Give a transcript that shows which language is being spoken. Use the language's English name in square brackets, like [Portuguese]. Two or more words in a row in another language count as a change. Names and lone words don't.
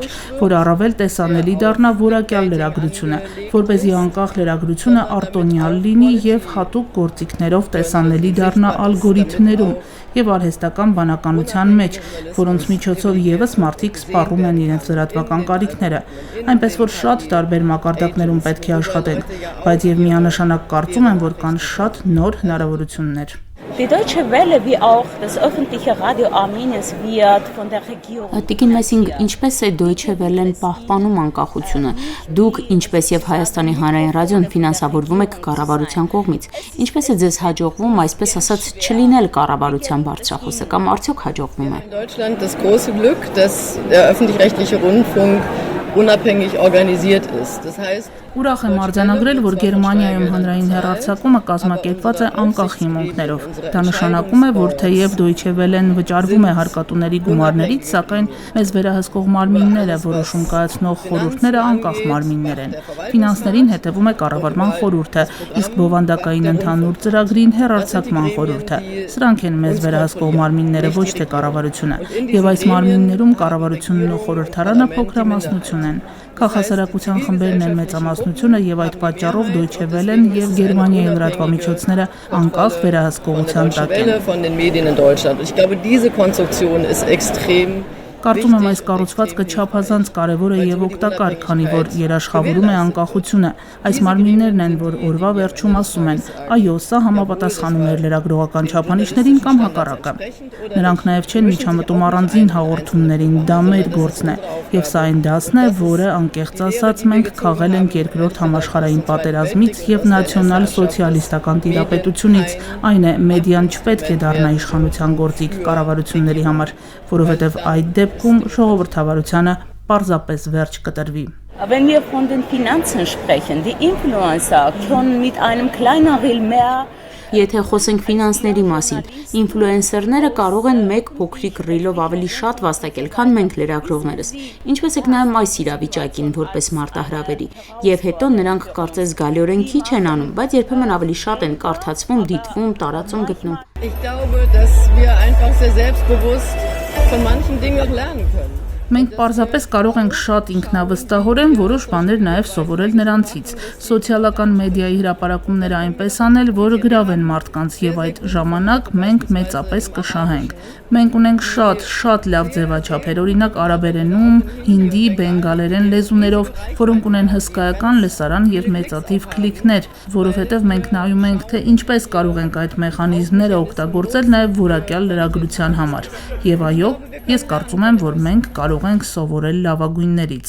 [Armenian] որ առավել տեսանելի դառնա որակյալ լրագրությունը, որպեսզի անկախ լրագրությունը արտոնյալ լինի եւ հատուկ գործիքներով տեսանելի դառնա ալգորիթմներում եւ արհեստական բանականության մեջ, որոնց միջոցով եւս մարդիկ սպառում են իրենց լրատվական կարիքները։ Այնպես որ շատ տարբեր մակարդակներում պետք է աշխատենք, բայց եւ միանշանակ կարծում եմ, որ կան շատ նոր հնարավորություններ։ [German] Die Deutsche Welle wie auch das öffentliche Radio Armeniens wird von der Regierung. [Armenian] Տիկին Մեսինգ, ինչպես է Deutsche Welle-ն պահպանում անկախությունը։ Դուք, ինչպես եւ Հայաստանի հանրային ռադիոն, ֆինանսավորվում եք կառավարության կողմից։ Ինչպես է ձեզ հաջողվում, այսպես ասած, չլինել կառավարության բարձրախոսը կամ արդյոք հաջողվում է։ [German] In Deutschland das große Glück, dass der öffentlich-rechtliche Rundfunk unabhängig organisiert ist. Das heißt, [Armenian] Ուրախ եմ արձանագրել, որ Գերմանիայում հանրային հեռարձակումը կազմակերպված է անկախ հիմունքներով։ Դա նշանակում է, որ թեև Deutsche Welle-ն վճարվում է հարկատուների գումարներից, սակայն մեզ վերահսկող մարմինները, որոշում կայացնող խորհուրդները անկախ մարմիններ են։ Ֆինանսներին հետևում է կառավարման խորհուրդը, իսկ բովանդակային ընդհանուր ծրագրին հեռարձակման խորհուրդը։ Սրանք են մեզ վերահսկող մարմինները, ոչ թե կառավարությունը։ Եվ այս մարմիններում կառավարությունն ու խորհրդարանը փոքրամասնություն են։ Քաղաքասարակության խմբերն են մեծամասնությունը եւ այդ պատճառով Deutsche Welle-ն եւ Գերմանիայի լրատվամիջոցները անկախ վերահսկողության տակ են։ [German] von den Medien in Deutschland. Ich glaube, diese Konstruktion ist extrem. [Armenian] Կարծում եմ այս կառուցվածքը չափազանց կարևոր է եւ օգտակար, քանի որ երաշխավորում է անկախությունը։ Այս մարմիններն են, որ օրվա վերջում ասում են. այո, սա համապատասխանում է լրագրողական չափանիշներին կամ հակառակը։ Նրանք նաեւ չեն միջամտում առանձին հաղորդումներին, դա մեր գործն է։ Եվ սա այն դասն է, որը անկեղծ ասած մենք քաղել ենք երկրորդ համաշխարհային պատերազմից եւ նացիոնալ սոցիալիստական տիրապետությունից։ Այն է, մեդիան չպետք է դառնա իշխանության գործիք կառավարությունների համար, որովհետեւ այդ դեպքում ժողովրդավարությանը պարզապես վերջ կտրվի։ [German] Wenn wir von den Finanzen sprechen, die Influencer können mit einem kleineren mehr. [Armenian] Եթե խոսենք ֆինանսների մասին, ինֆլուենսերները կարող են մեկ փոքրիկ ռիլով ավելի շատ վաստակել, քան մենք լրագրողներս։ Ինչպես եք նայում այս իրավիճակին որպես մարտահրավերի, եւ հետո նրանք կարծես զգալիորեն քիչ են անում, բայց երբեմն ավելի շատ են կարդացվում, դիտվում, տարածում գտնում։ [German] Ich glaube, dass wir einfach sehr selbstbewusst von manchen Dingen auch lernen können. [Armenian] Մենք պարզապես կարող ենք շատ ինքնավստահորեն որոշ բաներ նաև սովորել նրանցից։ Սոցիալական մեդիայի հրապարակումները այնպես անել, որ գրավեն մարդկանց եւ այդ ժամանակ մենք մեծապես կշահենք։ Մենք ունենք շատ լավ ձևաչափեր, օրինակ արաբերենում, հինդի, բենգալերեն լեզուներով, որոնք ունեն հսկայական լսարան եւ մեծաթիվ քլիքներ, որովհետեւ մենք նայում ենք, թե ինչպես կարող ենք այդ մեխանիզմները օգտագործել նաև որակյալ լրագրության համար։ Եվ այո, ես կարծում եմ, որ մենք կարող ենք սովորել լավագույններից։